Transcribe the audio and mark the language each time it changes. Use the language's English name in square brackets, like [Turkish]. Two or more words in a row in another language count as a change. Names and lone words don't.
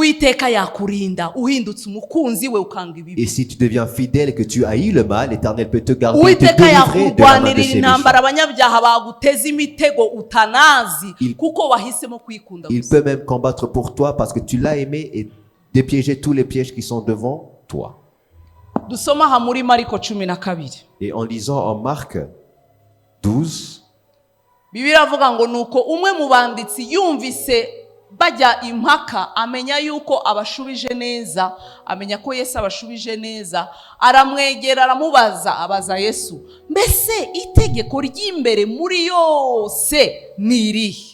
[French] Et si tu deviens fidèle et que tu haïs le mal, l'Éternel peut te garder et te délivrer de la main de ces méchants. Il peut même combattre pour toi parce que tu l'as aimé et dépiéger tous les pièges qui sont devant toi. Et en lisant en Marc 12, [Kinyarwanda] bajya impaka amenya yuko abashubije neza, amenya ko Yesu abashubije neza, aramwegera aramubaza, abaza Yesu, mbese itegeko ry'imbere muri yose ni irihe?